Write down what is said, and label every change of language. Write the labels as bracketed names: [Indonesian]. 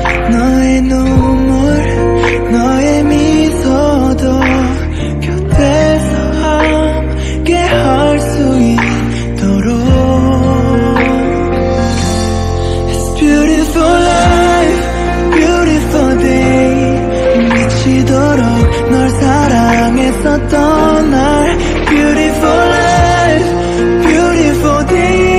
[Korean] 너의 눈물, 너의 미소도 곁에서 함께 할 수 있도록. [English] It's beautiful life, beautiful day. [Korean] 미치도록 널 사랑했었던 날. [English] Beautiful life, beautiful day.